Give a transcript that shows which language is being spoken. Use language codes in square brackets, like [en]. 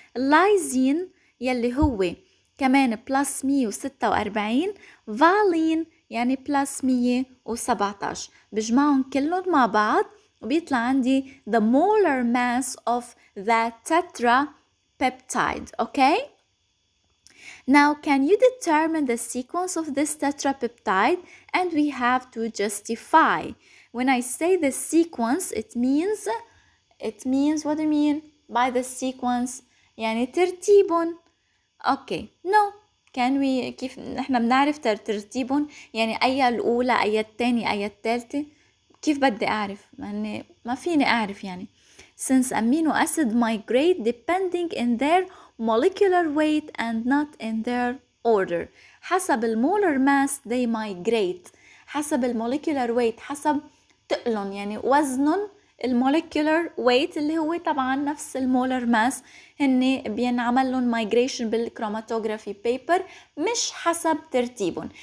[ar] اللايزين يلي هو كمان بلس 146. فالين يعني بلس 117. بجمعهم كلهم مع بعض وبيطلع عندي [en] the molar mass of the tetrapeptide. Okay? Now can you determine the sequence of this tetrapeptide? And we have to justify. When I say the sequence, it means what do you mean by the sequence؟ [ar] يعني ترتيبهم. [en] Okay. No. Can we [ar] كيف نحن بنعرف ترتيبهم؟ يعني أي الأولى أي الثانية أي الثالثة؟ كيف بدي أعرف؟ يعني ما فيني أعرف يعني. [en] Since amino acid migrate depending in their molecular weight and not in their order. [ar] حسب المولر mass [en] they migrate. [ar] حسب الموليكولار weight حسب تقلن يعني وزنهم. الموليكولار weight اللي هو طبعا نفس المولر ماس هن بينعمل لهم مايجريشن بالكروماتوغرافي بيبر مش حسب ترتيبهم.